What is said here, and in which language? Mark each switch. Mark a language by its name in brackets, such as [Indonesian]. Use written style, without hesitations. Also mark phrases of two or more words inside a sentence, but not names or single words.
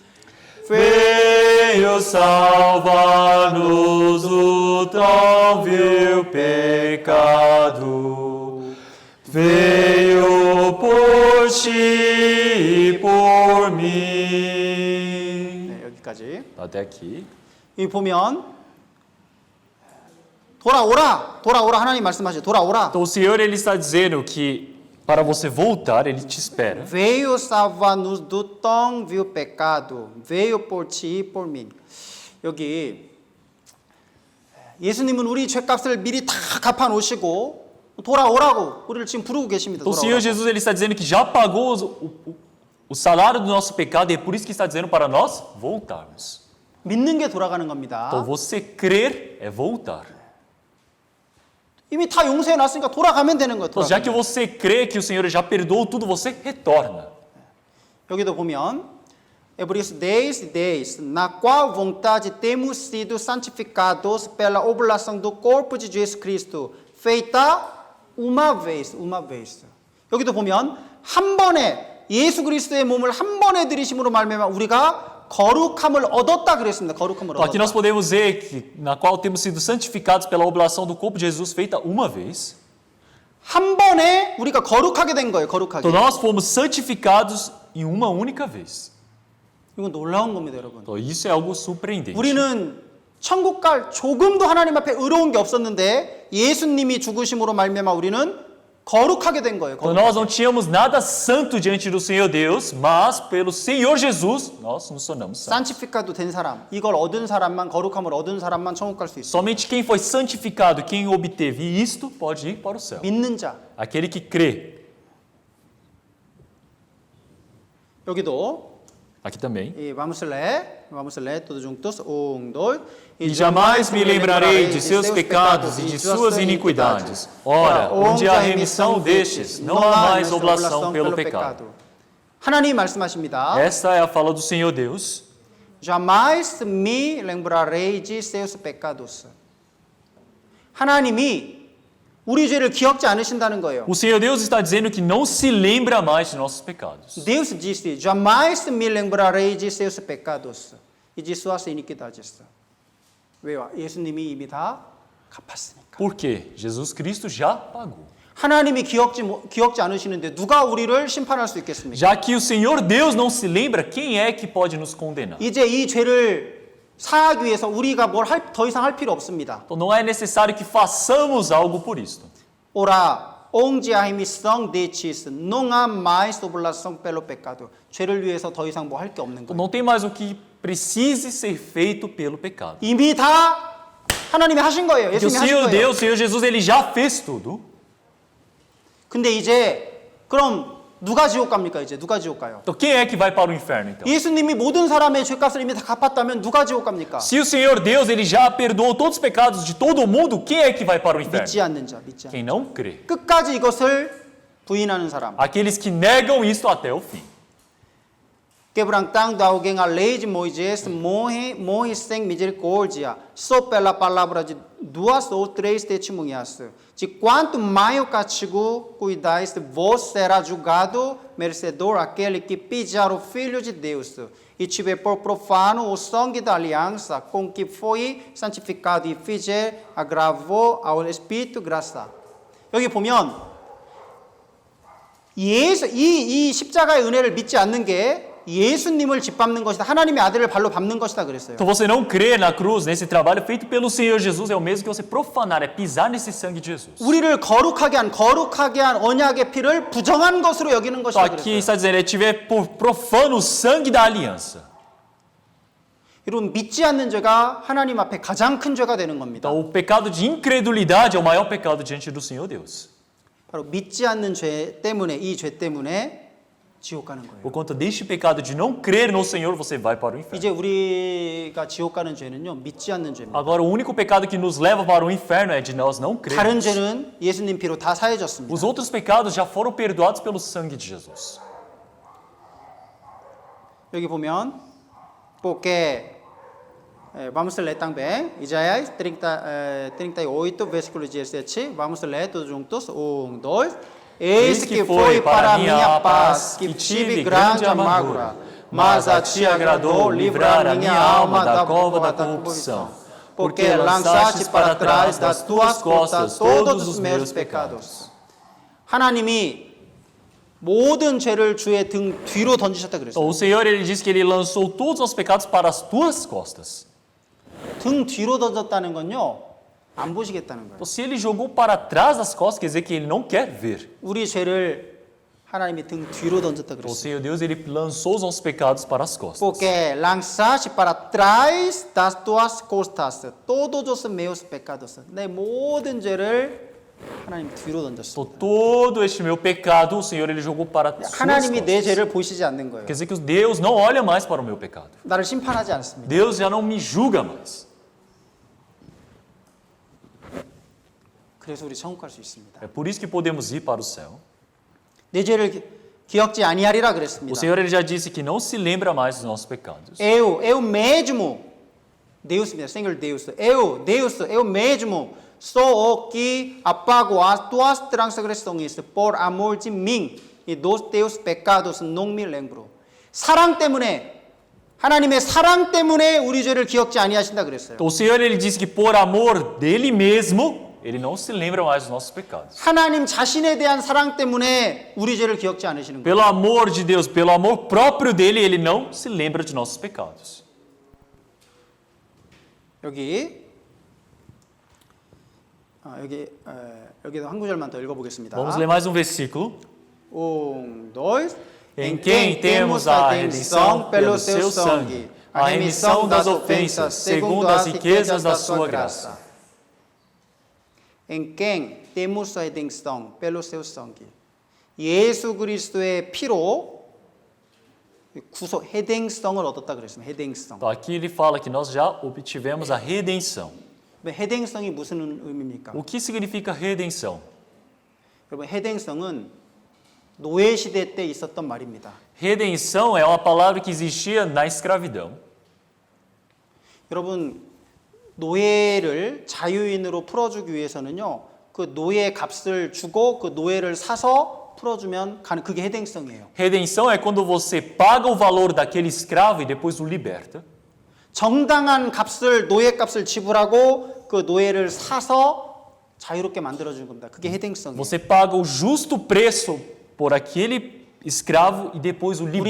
[Portuguese] Veio salvar-nos do tão vil pecado. Veio por ti e por mim. [Korean] 네, 여기까지. [Portuguese] Até aqui. [Korean] 이 보면 돌아오라 하나님 말씀하시죠. 돌아오라. [Portuguese] Então o Senhor ele está dizendo que para você voltar, ele te espera. Veio salvar-nos do tão vil pecado. Veio por ti e por mim. [Korean] 여기 예수님은 우리 죄값을 미리 다 갚아 놓으시고 돌아오라고 우리를 지금 부르고 계십니다. [Portuguese] Então o Senhor [Korean] 돌아오라고. [Portuguese] Jesus ele está dizendo que já pagou o salário do nosso pecado e é por isso que está dizendo para nós voltarmos. [Korean] 믿는 게 돌아가는 겁니다. [Portuguese] Então você crer é voltar. [Korean] 이미 다 용서해 놨으니까 돌아가면 되는 거예요. [Portuguese] Então já que [Korean] 돌아가면. [Portuguese] você crê que o Senhor já perdoou tudo, você retorna. [Korean] 여기도 보면 [Portuguese] Hebreus 10, na qual vontade temos sido santificados pela oblação do corpo de Jesus Cristo, feita uma vez. [Korean] 여기도 보면 한 번에 예수 그리스도의 몸을 한 번에 들이심으로 말미암아 우리가 거룩함을 얻었다 그랬습니다. 거룩함을 [Portuguese] Então aqui nós [Korean] 얻었다. [Portuguese] podemos ver que na qual temos sido santificados pela oblação do corpo de Jesus feita uma vez. [Korean] 한 번에 우리가 거룩하게 된 거예요. 거룩하게. [Portuguese] Então nós fomos santificados em uma única vez. [Korean] 이건 놀라운 겁니다, 여러분. [Portuguese] Então isso é algo surpreendente. [Korean] 우리는 천국 갈 조금도 하나님 앞에 의로운 게 없었는데 예수님이 죽으심으로 말미암아 우리는 거룩하게 된 거예요. [Portuguese] Então nós não tínhamos nada santo diante do Senhor Deus, mas pelo Senhor Jesus nós nos tornamos santos. [Korean] 산티피카도 된 사람, 이걸 얻은 사람만 거룩함을 얻은 사람만 천국 갈 수 있어요. [Portuguese] Somente quem foi santificado, quem obteve isto, pode ir para o céu. [Korean] 믿는 자. [Portuguese] Aquele que crê. [Korean] 여기도 [Portuguese] Aqui também. vamos ler todos juntos. Dois. E jamais me lembrarei de seus pecados e de suas iniquidades. Ora, onde há remissão destes, não há mais oblação pelo pecado. [Korean] 하나님 말씀하십니다. [Portuguese] Esta é a fala do Senhor Deus. Jamais me lembrarei de seus pecados. [Korean] 하나님이 우리 죄를 기억지 않으신다는 거예요. [Portuguese] O Senhor Deus está dizendo que não se lembra mais de nossos pecados. Deus disse: jamais me lembrarei de seus pecados e de suas iniquidades. [Korean] 왜요? 예수님이 이미 다 갚았으니까. [Portuguese] Por quê? Jesus Cristo já pagou. [Korean] 하나님이 기억지 않으시는데 누가 우리를 심판할 수 있겠습니까? [Portuguese] Já que o Senhor Deus não se lembra, quem é que pode nos condenar? [Korean] 이제 이 죄를 사하기 위해서 우리가 더 이상 할 필요 없습니다. [Portuguese] Então não é necessário que façamos algo por isto. Ora, onde há remissão destes, não há mais oblação pelo pecado. [Korean] 죄를 위해서 더 이상 뭐 할 게 없는 [Portuguese] Então [Korean] 거예요. [Portuguese] não tem mais o que precise ser feito pelo pecado. [Korean] 이미 다 하나님이 하신 거예요. [Portuguese] Porque o [Korean] 예수님이 하신 [Portuguese] Senhor [Korean] 거예요. [Portuguese] Deus, o Senhor Jesus, ele já fez tudo. [Korean] 근데 이제 그럼 누가 지옥 갑니까 이제? 누가 지옥 가요? [Portuguese] Então quem é que vai para o inferno então? [Korean] 예수님이 모든 사람의 죄값을 이미 다 갚았다면 누가 지옥 갑니까? [Portuguese] Se o Senhor Deus ele já perdoou todos os pecados de todo o mundo, quem é que vai para o inferno? [Korean] 믿지 않는 자, 믿지 않는 [Portuguese] Quem não crê. [Korean] 자. 끝까지 이것을 부인하는 사람. [Portuguese] Aqueles que negam isto até o fim. Quebrantando alguém a lei de Moisés, morre sem misericórdia, só pela palavra de 2 ou 3 testemunhas. De quanto maior castigo cuidais, vos será julgado merecedor aquele que pisar o Filho de Deus e tiver por profano o sangue da aliança com que foi santificado e fizer agravo ao Espírito graça. [Korean] 여기 보면 이 십자가의 은혜를 믿지 않는 게 예수님을 짓밟는 것이다. 하나님의 아들을 발로 밟는 것이다 그랬어요. [Portuguese] Então você não crer na cruz, nesse trabalho feito pelo Senhor Jesus, é o mesmo que você profanar, é pisar nesse sangue de Jesus. [Korean] 우리를 거룩하게 한 언약의 피를 부정한 것으로 여기는 [Portuguese] Então [Korean] 것이다 [Portuguese] aqui [Korean] 그랬어요. [Portuguese] está dizendo, é tiver por profano o sangue da aliança. [Korean] 여러분 믿지 않는 죄가 하나님 앞에 가장 큰 죄가 되는 겁니다. [Portuguese] Então o pecado de incredulidade é o maior pecado diante do Senhor Deus. [Korean] 바로 믿지 않는 죄 때문에 이 죄 때문에 지옥 가는 거예요. [Portuguese] Por conta deste pecado de não crer no Senhor, você vai para o inferno. [Korean] 이제 우리가 지옥 가는 죄는요 믿지 않는 죄입니다. [Portuguese] Agora o único pecado que nos leva para o inferno é de nós não [Korean] 다른 [Portuguese] crermos. [Korean] 죄는 예수님 피로 다 사해졌습니다. [Portuguese] Os outros pecados já foram perdoados pelo sangue de Jesus. [Korean] 여기 보면 [Portuguese] porque vamos ler também Isaías 38 versículo 17 vamos ler todos juntos 1, 2 Eis que foi para minha paz que tive grande amargura, mas a ti agradou livrar a minha alma da cova da corrupção, porque lançaste para trás das tuas costas todos os meus pecados. [Korean] 하나님이 모든 죄를 주의 등 뒤로 던지셨다 [Portuguese] Então, [Korean] 그랬어요. [Portuguese] o Senhor ele diz que ele lançou todos os pecados para as tuas costas. [Korean] 등 뒤로 던졌다는 건요. 안 보시겠다는 거예요. [Portuguese] Então, se ele jogou para trás das costas, quer dizer que ele não quer ver. [Korean] 우리 죄를 하나님이 등 뒤로 던졌다 [Portuguese] O [Korean] 그랬어요. [Portuguese] Senhor Deus ele lançou os nossos pecados para as costas. Porque lançaste para trás das tuas costas todos os meus pecados. [Korean] 내 모든 죄를 하나님 뒤로 [Portuguese] Então, [Korean] 던졌습니다. [Portuguese] todo este meu pecado, o Senhor ele jogou para as suas [Korean] 하나님이 내 [Portuguese] costas. [Korean] 죄를 보시지 않는 거예요. [Portuguese] Quer dizer que Deus não olha mais para o meu pecado. [Korean] 나를 심판하지 않습니다. [Portuguese] Deus já não me julga mais. [Korean] 그래서 우리 천국 갈 수 있습니다. [Portuguese] É por isso que podemos ir para o céu. [Korean] 내 죄를 기억지 아니하리라 [Portuguese] O [Korean] 그랬습니다. [Portuguese] Senhor ele já disse que não se lembra mais dos nossos pecados. eu mesmo Deus입니다. Senhor Deus. eu mesmo sou o que apago as tuas transgressões por amor de mim e dos teus pecados não me lembro. [Korean] 사랑 때문에 하나님의 사랑 때문에 우리 죄를 기억지 아니하신다 그랬어요. [Portuguese] Então, o Senhor ele disse que por amor dele mesmo, ele não se lembra mais dos nossos pecados. [Korean] 하나님 자신에 대한 사랑 때문에 우리 죄를 기억지 않으시는 거예요. [Portuguese] Pelo amor de Deus, pelo amor próprio dele, ele não se lembra de nossos pecados. [Korean] 여기도 한 구절만 더 읽어보겠습니다. [Portuguese] Vamos ler mais um versículo. 1, 2 Em quem temos a redenção pelo seu sangue, a remissão das ofensas, segundo as riquezas da sua graça. Em quem temos a redenção pelo seu sangue. [Korean] 예수 그리스도의 피로 구속 해당성을 얻었다 그랬습니다. 해당성. [Portuguese] Então, aqui ele fala que nós já obtivemos a redenção. [Korean] 해당성이 무슨 의미입니까? [Portuguese] O que significa redenção? [Korean] 여러분 해당성은 노예 시대 때 있었던 말입니다. [Portuguese] Redenção é uma palavra que existia na escravidão. [Korean] 여러분 노예를 자유인으로 풀어주기 위해서는요, 그 노예 값을 주고 그 노예를 사서 풀어주면 그게 해당성이에요. [Portuguese] Redenção é quando você paga o valor daquele escravo e depois o liberta. [Korean] 정당한 값을 노예 값을 지불하고 그 노예를 사서 자유롭게 만들어주는 겁니다. 그게 해당성이에요. [Portuguese] Você paga o justo preço por aquele escravo e depois o liberta.